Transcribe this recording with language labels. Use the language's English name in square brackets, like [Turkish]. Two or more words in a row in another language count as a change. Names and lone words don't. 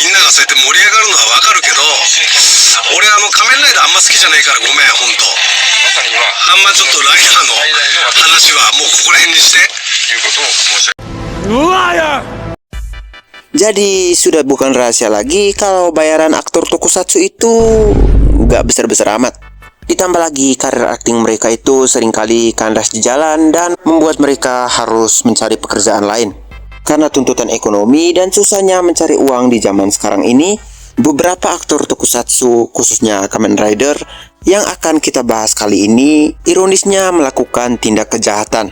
[Japanese] そうやって盛り上がるのはわかるけど、俺仮面ライダーあんま好きじゃないからごめん、ほんと。あんまちょっとライダーの話はもうここら辺にしていうことを申し上げます。 [Indonesian] Jadi sudah bukan rahasia lagi kalau bayaran aktor tokusatsu itu gak besar-besar amat. Ditambah lagi karir akting mereka itu seringkali kandas di jalan dan membuat mereka harus mencari pekerjaan lain. Karena tuntutan ekonomi dan susahnya mencari uang di zaman sekarang ini, beberapa aktor tokusatsu, khususnya Kamen Rider, yang akan kita bahas kali ini, ironisnya melakukan tindak kejahatan.